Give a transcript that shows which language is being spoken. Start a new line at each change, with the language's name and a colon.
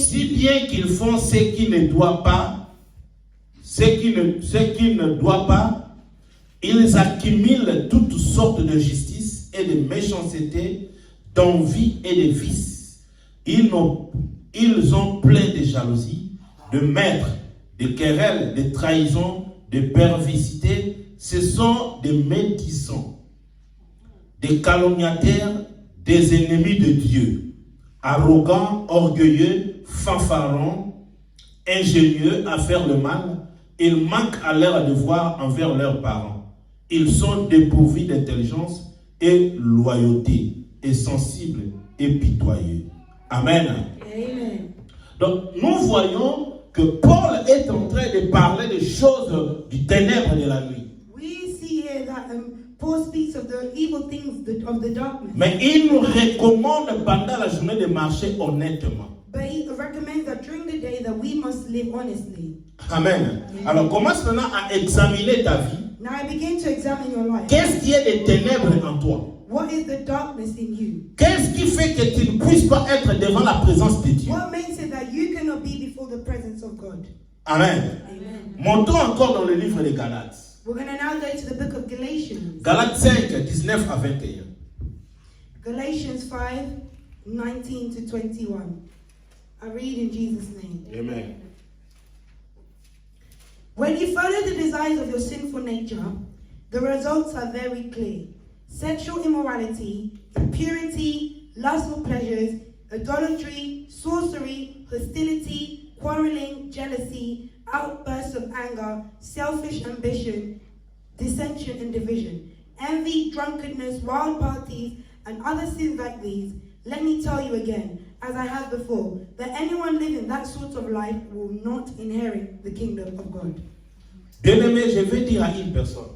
French: Si bien qu'ils font ce qu'ils ne doivent pas, ce qu'ils ne doivent pas, ils accumulent toutes sortes de justice et de méchanceté, d'envie et de vices. Ils ont plein de jalousie, de maîtres, de querelles, de trahisons, de perversité. Ce sont des médisants, des calomniateurs, des ennemis de Dieu, arrogants, orgueilleux, fanfarons, ingénieux à faire le mal. Ils manquent à leur devoir envers leurs parents. Ils sont dépourvus d'intelligence et loyauté, et sensibles et pitoyeux. Amen. Amen. Donc, nous voyons que Paul est en train de parler des choses du ténèbre de la nuit.
English: We see here that Paul speaks of the evil things of the darkness.
French: Mais il nous recommande pendant la journée de marcher honnêtement.
English: But he recommends that during the day that we must live honestly. Amen.
French: Alors, commence maintenant à examiner ta vie.
English: Now I begin to examine your life.
French: Qu'est-ce qui est des ténèbres en toi?
English: What is the darkness in you?
French: Qu'est-ce qui fait que tu ne puisses pas être devant la présence de Dieu?
English: What makes it that you cannot be before the presence of God? Amen. Amen.
French: Montons encore dans le livre de Galates.
English: We're going to now go to the book of Galatians.
French: Galates 5, 19 à 21.
English: Galatians 5, 19 to 21. I read in Jesus' name. Amen. When you follow the desires of your sinful nature, the results are very clear. Sexual immorality, impurity, lustful pleasures, idolatry, sorcery, hostility, quarreling, jealousy, outbursts of anger, selfish ambition, dissension and division, envy, drunkenness, wild parties, and other sins like these. Let me tell you again, as I have before, that anyone living that sort of life will not inherit the kingdom of God.
French: Bien-aimé, je vais dire à une personne,